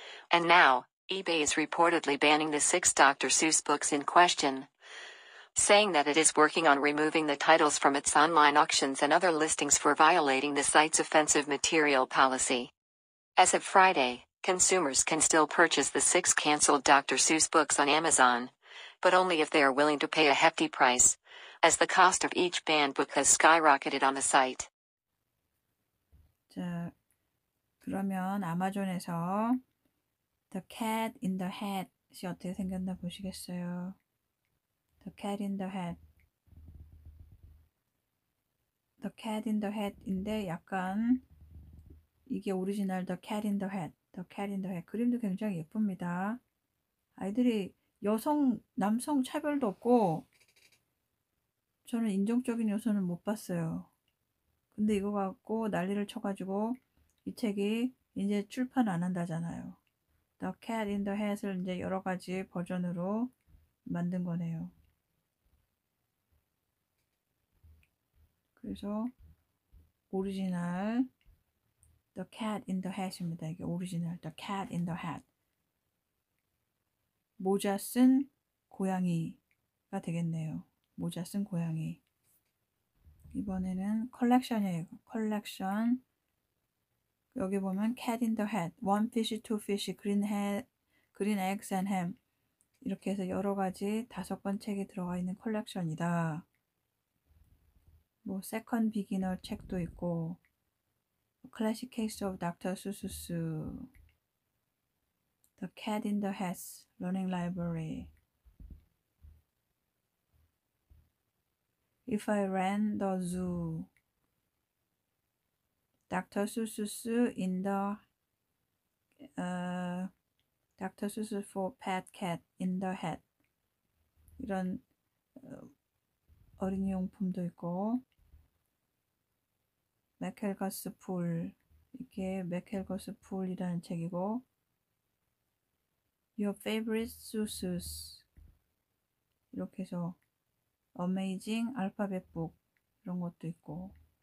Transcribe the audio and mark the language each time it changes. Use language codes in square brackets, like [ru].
[en] And now, eBay is reportedly banning the 6 Dr. Seuss books in question, saying that it is working on removing the titles from its online auctions and other listings for violating the site's offensive material policy. As of Friday, consumers can still purchase the 6 canceled Dr. Seuss books on Amazon, but only if they are willing to pay a hefty price, as the cost of each banned book has skyrocketed on the site. [ko] 자, 그러면 아마존에서 The Cat in the Hat이 어떻게 생겼나 보시겠어요? [en] The Cat in the Hat. [ko] The Cat in the Hat인데 약간 이게 오리지널 The Cat in the Hat. [en] The Cat in the Hat. [ko] 그림도 굉장히 예쁩니다. 아이들이 여성, 남성 차별도 없고 저는 인종적인 요소는 못 봤어요. 근데 이거 갖고 난리를 쳐가지고 이 책이 이제 출판 안 한다잖아요. The Cat in the Hat을 이제 여러 가지 버전으로 만든 거네요. 그래서 오리지널 The Cat in the Hat입니다. 이게 오리지널 The Cat in the Hat. 모자 쓴 고양이가 되겠네요. 모자 쓴 고양이. 이번에는 컬렉션이에요. 컬렉션. 여기 보면 Cat in the Hat, One Fish, Two Fish, Green Eggs and Ham 이렇게 해서 여러 가지 5권 책이 들어가 있는 컬렉션이다. 뭐 세컨 비기너 책도 있고 클래식 케이스 오브 닥터 수수스 The Cat in the Hat Learning Library If I Ran the Zoo Dr. Seuss in the Dr. Seuss for Pet Cat in the Hat 이런 어린이 용품도 있고 맥켈거스 풀 이게 맥켈거스 풀이라는 책이고 Your Favorite Seuss 이렇게 해서 Amazing 알파벳 북 이런 것도 있고